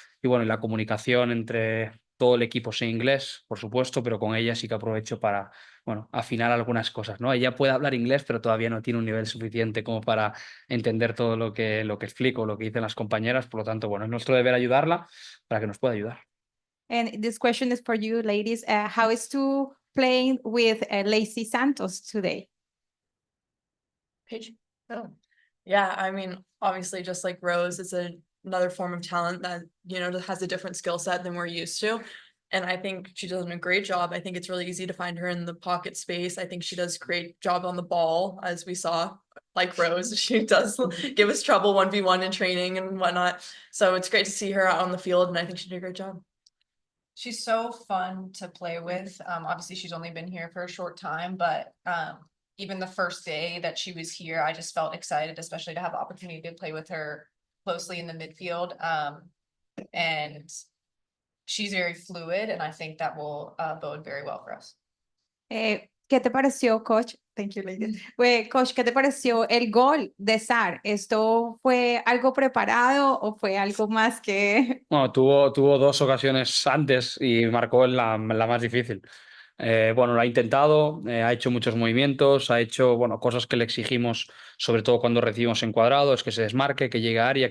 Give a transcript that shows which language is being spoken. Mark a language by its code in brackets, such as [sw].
[es] Y bueno, y la comunicación entre todo el equipo es en inglés, por supuesto, pero con ella sí que aprovecho para, bueno, afinar algunas cosas, ¿no? Ella puede hablar inglés, pero todavía no tiene un nivel suficiente como para entender todo lo que explico, lo que dicen las compañeras. Por lo tanto, bueno, es nuestro deber ayudarla para que nos pueda ayudar. [en] And this question is for you, ladies. How is to playing with Lacey Santos today? Paige. Oh. Yeah, I mean, obviously, just like Rose, it's another form of talent that, you know, has a different skill set than we're used to. And I think she does a great job. I think it's really easy to find her in the pocket space. I think she does a great job on the ball, as we saw, like Rose. She does give us trouble 1v1 in training and whatnot. So it's great to see her out on the field, and I think she did a great job. She's so fun to play with. Obviously she's only been here for a short time, but even the first day that she was here, I just felt excited, especially to have the opportunity to play with her closely in the midfield. And she's very fluid, and I think that will bode very well for us. [es] ¿Qué te pareció, coach? [en] Thank you, ladies. [es] Coach, ¿qué te pareció el gol de Sar? ¿Esto fue algo preparado o fue algo más que...? Bueno, tuvo dos ocasiones antes y marcó en la más difícil. Bueno, lo ha intentado, ha hecho muchos movimientos, ha hecho, bueno, cosas que le exigimos, sobre todo cuando recibimos encuadrados, que se desmarque, que llegue a área.